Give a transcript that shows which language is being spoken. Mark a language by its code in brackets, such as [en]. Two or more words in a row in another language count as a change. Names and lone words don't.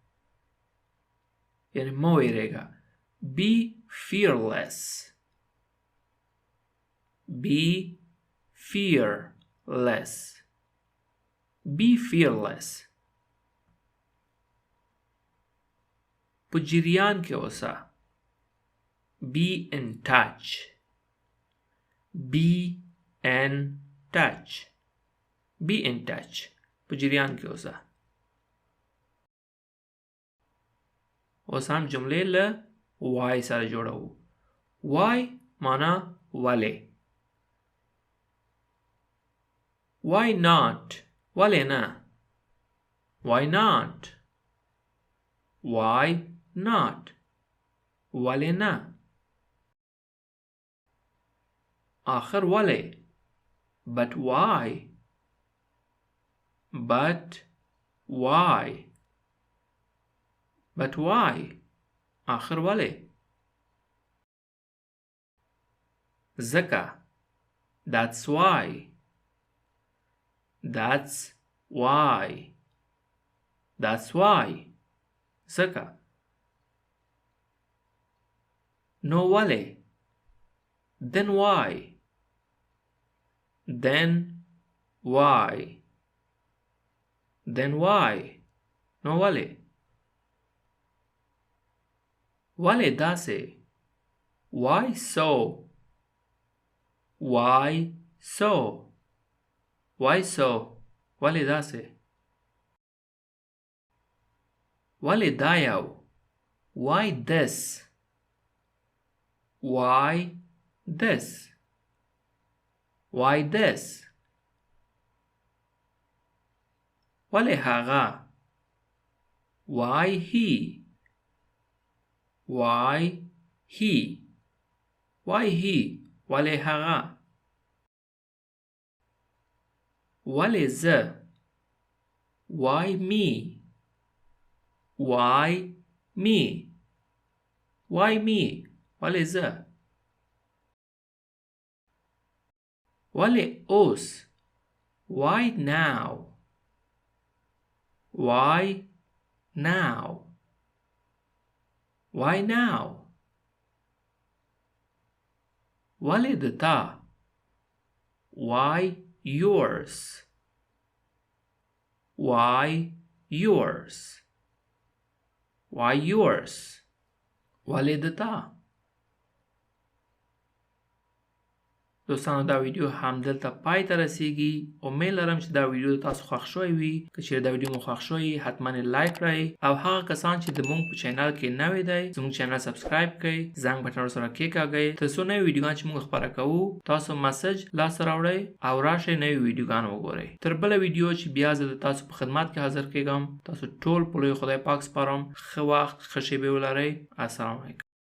[ps] یعنی مو ویریگا. [en] Be fearless. Be fearless. Be fearless. [ps] په جریان کې اوسه. [en] Be in touch. Be in touch. Be in touch. [ps] په جریان کې اوسه. اوس هم جملې له why سره جوړو. why معنا ولې. [en] Why not? [ps] ولې نه. [en] Why not? Why not? [ps] ولې نه. آخر ولې. [en] But why? But why? But why? [ps] آخر ولې. ځکه. [en] That's why. That's why. That's why. ځکه. [ps] No ولې. [en] Then why? Then why? Then why? No ولې. [ps] ولې داسې. [en] Why so? Why so? Why so? [ps] ولې داسې. ولې دا یو. [en] Why this? Why this? Why this? [ps] ولې هغه. [en] Why he? Why he? Why he? [ps] ولې هغه. ولې زه. [en] Why me? Why me? Why me? [ps] ولې زه. ولې اوس. [en] Why now? Why now? Why now? [ps] ولې د تا [en] why yours why yours why yours [ps] ولې د تا دوستانو دا ویډیو همدلته پای ته رسیږي امید لرم چې دا ویډیو تاسو خوښ شوی وي که چیرې دا ویډیو مو خوښ شوی حتما لایک کړئ او هغه کسان چې زموږ په چینل کې نوی دی زموږ چینل سبسکرایب کړئ زنګ بټن سره کېکاږئ ترڅو نوې ویډیوګان چې موږ خپاره کوو تاسو مسج لاسته راوړئ او راشئ نوې ویډیوګان وګورئ تر بله ویډیو چې بیا زه د تاسو په خدمت کې حاضر کېږم تاسو ټول په لوی خدای پاک سپارم ښه وخت ښه شېبې ولرئ السلام علیکم